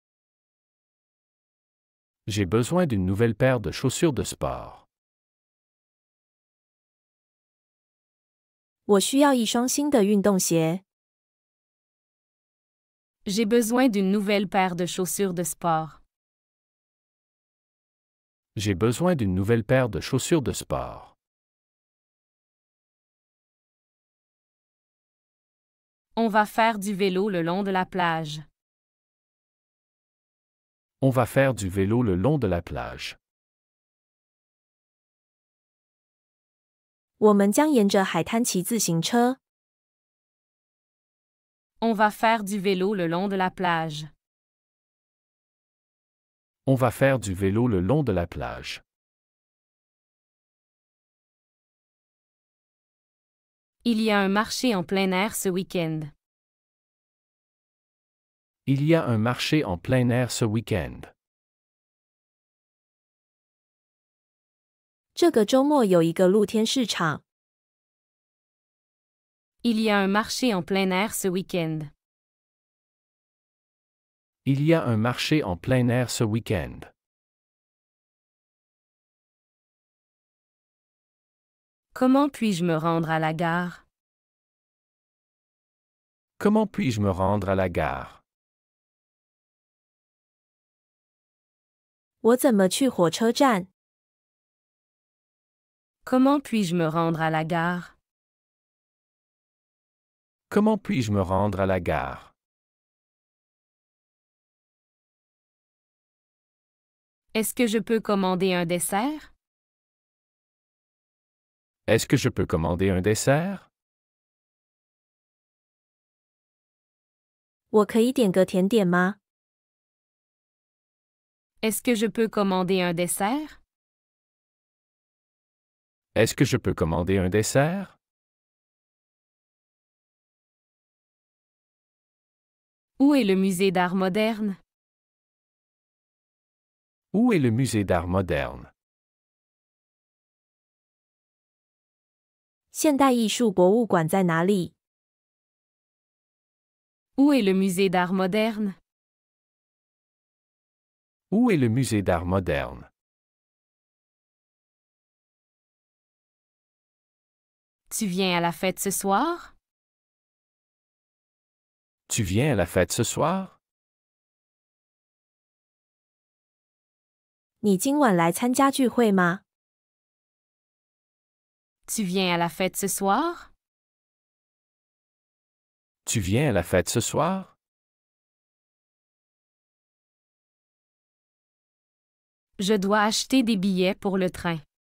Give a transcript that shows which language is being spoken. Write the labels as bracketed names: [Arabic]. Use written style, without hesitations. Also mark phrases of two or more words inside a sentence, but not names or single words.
[French] J'ai besoin d'une nouvelle paire de chaussures de sport. [Chinese] 我需要一双新的运动鞋。 [French] J'ai besoin d'une nouvelle paire de chaussures de sport. J'ai besoin d'une nouvelle paire de chaussures de sport. On va faire du vélo le long de la plage. On va faire du vélo le long de la plage. [Chinese] 我们将沿着海滩骑自行车。 [French] On va faire du vélo le long de la plage. On va faire du vélo le long de la plage. Il y a un marché en plein air ce week-end. Il y a un marché en plein air ce week-end. [Chinese] 这个周末有一个露天市场。 [French] Il y a un marché en plein air ce week-end. Il y a un marché en plein air ce week-end. Comment puis-je me rendre à la gare? Comment puis-je me rendre à la gare? [Chinese] 我怎么去火车站？ [French] Comment puis-je me rendre à la gare? Comment puis-je me rendre à la gare? Est-ce que je peux commander un dessert? Est-ce que je peux commander un dessert? [Chinese] 我可以点个甜点吗？ [French] Est-ce que je peux commander un dessert? Est-ce que je peux commander un dessert? Où est le musée d'art moderne? Où est le musée d'art moderne? [Chinese] 现代艺术博物馆在哪里？ [French] Où est le musée d'art moderne? Où est le musée d'art moderne? Tu viens à la fête ce soir? Tu viens à la fête ce soir? [Chinese] 你今晚来参加聚会吗？ [French] Tu viens à la fête ce soir? Tu viens à la fête ce soir? Je dois acheter des billets pour le train.